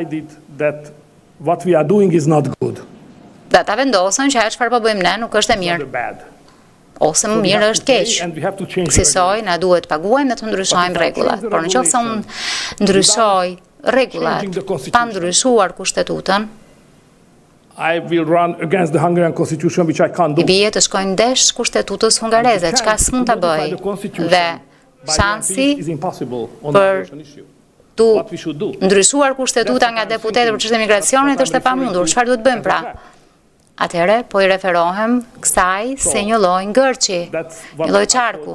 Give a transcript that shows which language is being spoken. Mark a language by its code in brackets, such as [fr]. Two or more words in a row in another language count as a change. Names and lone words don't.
[sq] Dhe ta vendosën që ajo çfarë po bëjmë ne nuk është e mirë. Ose më mirë është keq. Kësaj na duhet paguajmë dhe të ndryshojmë rregullat. Por nëse unë ndryshoj rregullat pa ndryshuar kushtetutën, [en] I will run against the Hungarian constitution, which I can't do. [sq] I bie të shkojnë ndesh kushtetutës hungareze, çka s'mund ta bëj. Dhe shansi për tu ndryshuar kushtetuta nga deputetët për çështën e migracionit është e pamundur. Çfarë duhet bëjmë pra? Atëherë po i referohem kësaj se një lloj ngërçi, një lloj çarku.